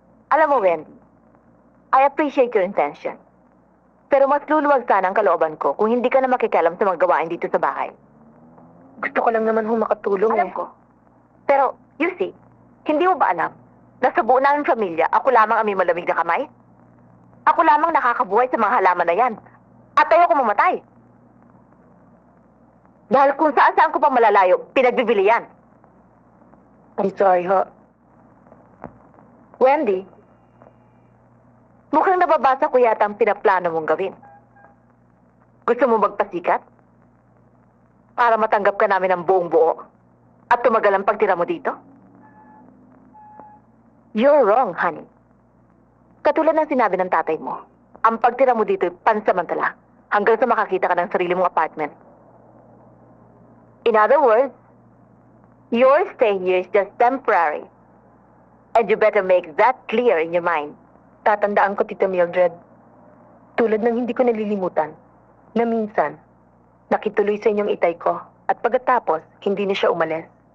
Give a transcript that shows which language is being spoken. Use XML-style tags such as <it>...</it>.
<tl>Alam mo,</tl> <en>Wendy, I appreciate your intention.</en> <tl>Pero mas luluwag sana ang kalooban ko kung hindi ka na makikialam sa mga gawain dito sa bahay. Gusto ko lang naman ho makatulong Alam eh. ko. Pero,</tl> <en>you see,</en> <tl>hindi mo ba alam na sa buo naming pamilya, ako lamang ang may malamig na kamay? Ako lamang nakakabuhay sa mga halaman na yan. At ayoko mamatay. Dahil kung saan-saan ko pa malalayo, pinagbibili yan.</tl> <en>I'm sorry ho.</en> <tl>Wendy, mukhang nababasa ko yata ang pinaplano mong gawin. Gusto mo magpasikat? Para matanggap ka namin ng buong buo at tumagal ang pagtira mo dito?</tl> <en>You're wrong, honey.</en> <tl>Katulad ng sinabi ng tatay mo, ang pagtira mo dito ay pansamantala hanggang sa makakita ka ng sarili mong apartment.</tl> <en>In other words, your stay here is just temporary. And you better make that clear in your mind.</en> <tl>Tatandaan ko, Tita Mildred. Tulad ng hindi ko nalilimutan na minsan, nakituloy sa inyong itay ko at pagkatapos, hindi na siya umalis.</tl>